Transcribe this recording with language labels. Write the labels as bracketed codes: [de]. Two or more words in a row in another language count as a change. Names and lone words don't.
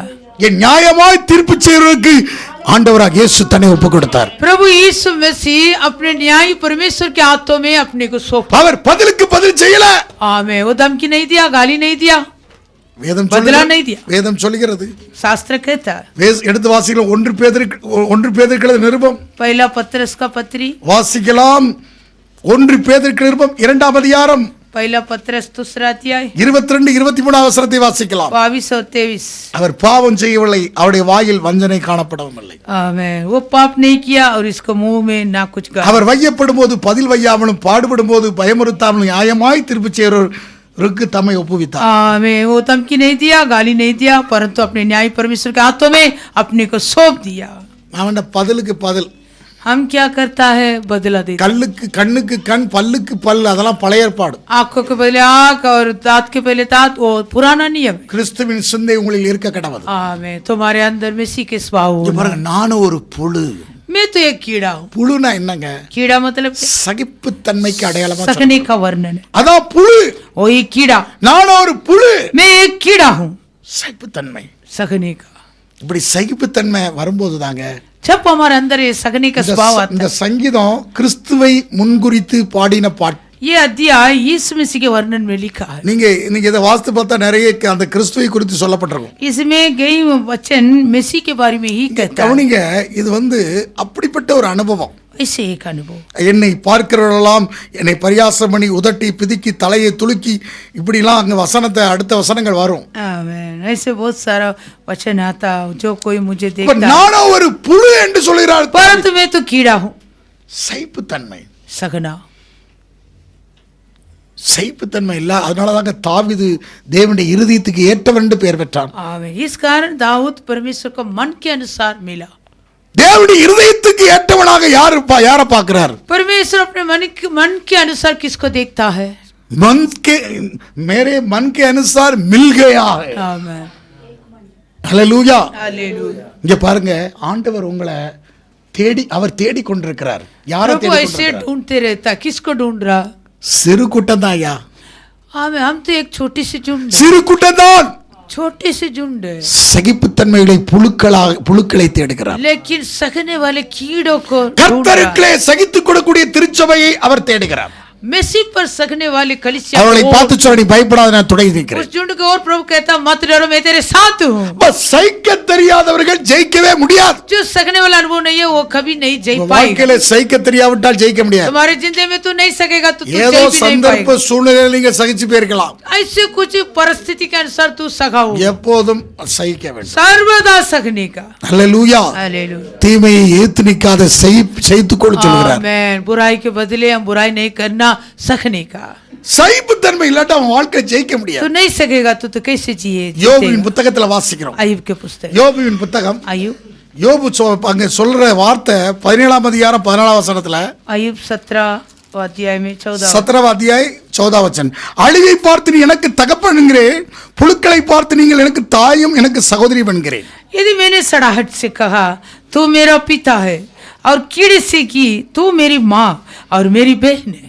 [ta] என் நியாயமாய் தீர்ப்பு செய்வதற்கு ஆண்டவராக இயேசு தன்னை ஒப்பு கொடுத்தார். [hi] प्रभु यीशु मसीह अपने न्याय परमेश्वर के हाथों में अपने को सौंपा। [ta] அவர் பதிலுக்கு பதில் செய்யல. [hi] आमें। वो धमकी नहीं दिया, गाली नहीं दिया, [ta] வேதம் [hi] बदला [ta] சொல்லுகிறது. [hi] नहीं दिया। [ta] வேதம் சொல்லுகிறது. [hi] शास्त्र कहता है, [ta] எடுத்து வாசிக்கலாம். 1 பேதுரு நிருபம் [hi] पहला पत्रस का पत्री, [ta] வாசிக்கலாம். 1 பேதுரு நிருபம் 2ஆம் அதிகாரம் [hi] पहला पत्रस दूसरा अध्याय [ta] 22-23 வசனத்தை வாசிக்கலாம். [hi] 22 और 23। [ta] அவர் பாவம் செய்யவில்லை, அவருடைய வாயில் வஞ்சனை காணப்படவும் இல்லை. [hi] आमें। वो पाप नहीं किया और इसको मुंह में ना कुछ कहा। [ta] அவர் வையப்படும் போது பதில் வையாமலும் பாடுபடும் போது பயமுறுத்தாமலும் நியாயமாய் தீர்ப்பு செய்கிறவருக்கு தம்மை ஒப்புவித்தார். [hi] आमें। वो धमकी नहीं दिया, गाली नहीं दिया, परंतु अपने न्याय परमेश्वर के हाथों में अपने को सौंप दिया। [ta] அவன் பதிலுக்கு பதில். [hi] हम क्या करता है? बदला देता। [ta] கல்லுக்கு கண்ணுக்கு கண், பல்லுக்கு பல், அதெல்லாம் பழைய ஏற்பாடு. [hi] आंखों के पहले आंख और दांत के पहले दांत, वो पुराना नियम है। [ta] கிறிஸ்துவின் சிந்தை உங்களில் இருக்க கடவுது. [hi] आमें। तुम्हारे अंदर मसीह के स्वभाव [ta] இங்க [hi] होना। [ta] பாருங்க, நானும் ஒரு புழு. [hi] मैं तो एक कीड़ा हूँ। [ta] புழுனா என்னங்க? [hi] कीड़ा मतलब क्या? [ta] சகிப்புத்தன்மைக்கு அடையாளமா சொல்றேன். [hi] सकने का वर्णन है। [ta] அதான் புழு. [hi] वो एक कीड़ा, [ta] நானும் ஒரு புழு. [hi] मैं एक कीड़ा हूँ। [ta] சகிப்புத்தன்மை. [hi] सकने का, [ta] இப்படி சகிப்புத்தன்மை வரும்போது தாங்க [hi] जब हमारे अंदर ये सकने का स्वभाव आता [ta] இந்த [hi] है। [ta] சங்கீதம் கிறிஸ்துவை முன்குறித்து பாடின பாட்டு. [hi] ये अध्याय यीशु मसीह के वर्णन में लिखा है। [ta] நீங்க இதை வாசித்து பார்த்தா நிறைய அந்த கிறிஸ்துவை குறித்து சொல்லப்பட்டிருக்கும். [hi] इसमें कई वचन मसीह के बारे में ही कहता है। [ta] கவனிங்க, இது அப்படிப்பட்ட ஒரு அனுபவம். [hi] ऐसे एक अनुभव, [ta] என்னை பார்க்கிறவர்களெல்லாம் என்னை பரியாசம் பண்ணி உதட்டி பிதுக்கி தலையை துலுக்கி இப்படிலாம் அங்க வசனத்தை அடுத்த வசனங்கள் வரும். [hi] आमेन। ऐसे बहुत सारा वचन आता जो कोई मुझे [ta] இப்ப [hi] देखता है, [ta] நானும் ஒரு புழு என்று சொல்கிறார். [hi] परंतु मैं तो कीड़ा हूँ। [ta] சகிப்புத்தன்மை. [hi] सकना, [ta] சகிப்புத்தன்மை இல்ல. அதனாலதாங்க தாவீது தேவனுடைய இருதயத்துக்கு ஏற்றவன் என்று பெயர் பெற்றான். [hi] आमेन। इस कारण दाऊद परमेश्वर को मन के अनुसार मिला। [ta] தேவனுடைய இருதயத்துக்கு ஏற்றவனாக யாரை பார்க்கிறார்? [hi] परमेश्वर अपने मन के अनुसार किसको देखता है? मन के मेरे मन के अनुसार मिल गया है. आमेन। [ta] ஹல்லேலூயா. [hi] हालेलुया। [ta] இங்க பாருங்க, ஆண்டவர் உங்களை அவர் தேடி கொண்டிருக்கிறார். யாரை [hi] प्रभु [ta] தேடி [hi] ऐसे [ta] கொண்டிருக்கிறார்? [hi] ढूंढते रहता, किसको ढूंढ रहा? [ta] சிறு கூட்டம் தான் ஐயா. [hi] आमेन। हम तो एक छोटी सी झुंड, [ta] சிறு கூட்டம் தான். [hi] छोटी सी झुंड है, [ta] சகிப்புத்தன்மையுடைய புழுக்களை தேடுகிறார். [hi] लेकिन सकने वाले कीड़ों को ढूंढ रहा। [ta] கர்த்தருக்குள்ளே சகித்துக் கொள்ளக்கூடிய திருச்சபையை அவர் தேடுகிறார். [hi] मसीह पर सकने वाले कलीसिया [ta] அவர்களை [hi] को, [ta] பார்த்து சொல்ல, நீ பயப்படாத, நான் துணை [hi] उस [ta] நிற்கிறேன். [hi] झुंड को और प्रभु कहता, मत डरो, मैं तेरे साथ हूँ। [ta] பஸ் சகிக்க தெரியாதவர்கள் ஜெயிக்கவே முடியாது. [hi] जो सकने वाला अनुभव नहीं है वो कभी नहीं जीत पाएगा। [ta] வாழ்க்கையில சகிக்க தெரியாவிட்டால் ஜெயிக்க முடியாது. [hi] तुम्हारे जिंदगी में तू नहीं सकेगा तो तू [ta] ஏதோ [hi] जीत भी नहीं [ta] சந்தர்ப்ப [hi] पाएगा। [ta] சூழ்நிலையில் நீங்க சகிச்சு போயிருக்கலாம். [hi] ऐसे कुछ परिस्थिति के अनुसार तू सका हो, [ta] எப்போதும் சகிக்க வேண்டும். [hi] सर्वदा सकने का। [ta] ஹல்லேலூயா. [hi] हालेलुया। [ta] தீமையை ஏத்து நிக்காத சகித்துக் கொள்ள சொல்கிறார். [hi] आमेन। बुराई के बदले हम बुराई नहीं करना, सकने का। [ta] சகிப்புத்தன்மை இல்லாட்டா அவன் வாழ்க்கை ஜெயிக்க [hi] तू [ta] முடியாது. [hi] नहीं सकेगा तो कैसे जिए? [ta] யோபுவின் புத்தகத்துல வாசிக்கிறோம். [hi] अय्यूब के पुस्तक, [ta] யோபுவின் புத்தகம், [hi] अय्यूब [ta] யோபு அங்க சொல்ற வார்த்தை 17ஆம் அதிகாரம் 14ஆம் வசனத்துல, [hi] अय्यूब 17 अध्याय में 14 [ta] 17ஆம் அத்தியாயம் 14ஆம் வசனம், அழிவை பார்த்து நீ எனக்கு தகப்பன் என்கிறேன், புழுக்களை பார்த்து நீங்கள் எனக்கு தாயும் எனக்கு சகோதரி என்கிறேன். [hi] यदि मैंने सड़ाहट से कहा तू मेरा पिता है, और कीड़े से की तू मेरी माँ और मेरी बहन है।